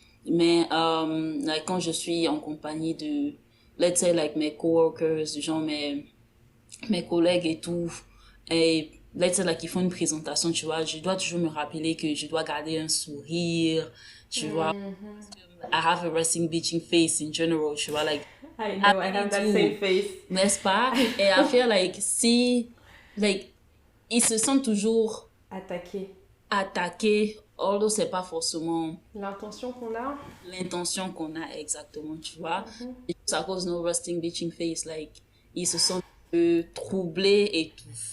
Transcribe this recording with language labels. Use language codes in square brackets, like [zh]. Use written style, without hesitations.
[fr] Mais [en] like, [fr] quand je suis en compagnie de, [en] let's say, like, [fr] mes coworkers, genre mes collègues et tout, et let's say, like, ils font une présentation, tu vois, je dois toujours me rappeler que je dois garder un sourire, tu vois. [en] I have a resting bitching face in general, [fr] tu vois, [en] like, I know, I have that same face. [fr] n'est-ce pas? Et [en] I feel like, [fr] si, like, ils se sentent toujours attaqués, [en] although [fr] c'est pas forcément l'intention qu'on a. L'intention qu'on a exactement, tu vois. Et juste à cause de nos [en] resting bitching face, like, [fr] ils se sentent un peu troublés et tout.